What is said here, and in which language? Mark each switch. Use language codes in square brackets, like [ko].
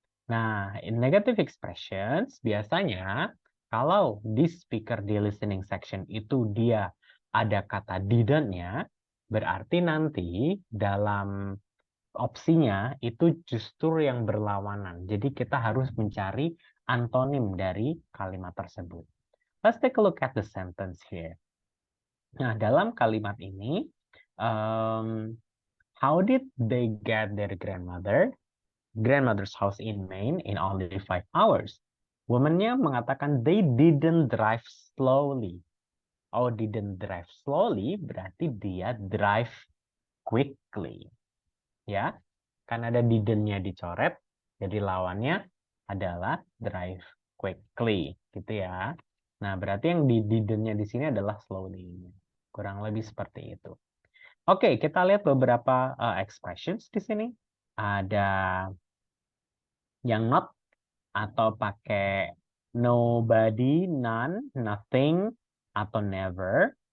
[id] Nah, [en] in negative expressions [id] biasanya kalau di speaker di listening section itu dia ada kata didn't-nya, berarti nanti dalam opsinya itu justru yang berlawanan. Jadi kita harus mencari antonim dari kalimat tersebut. [en] Let's take a look at the sentence here. [id] Nah, dalam kalimat ini, [en] how did they get their grandmother's house in Maine in only 5 hours? [id] Womannya mengatakan [en] they didn't drive slowly. Oh, didn't drive slowly [id] berarti dia [en] drive quickly. [id] Ya, kan ada didn't-nya dicoret, jadi lawannya adalah drive quickly, gitu ya. Nah, berarti yang di didn't-nya di sini adalah slowly. Kurang lebih seperti itu. Oke, kita lihat beberapa expressions di sini. Ada yang not atau pakai nobody, none, nothing, atau never.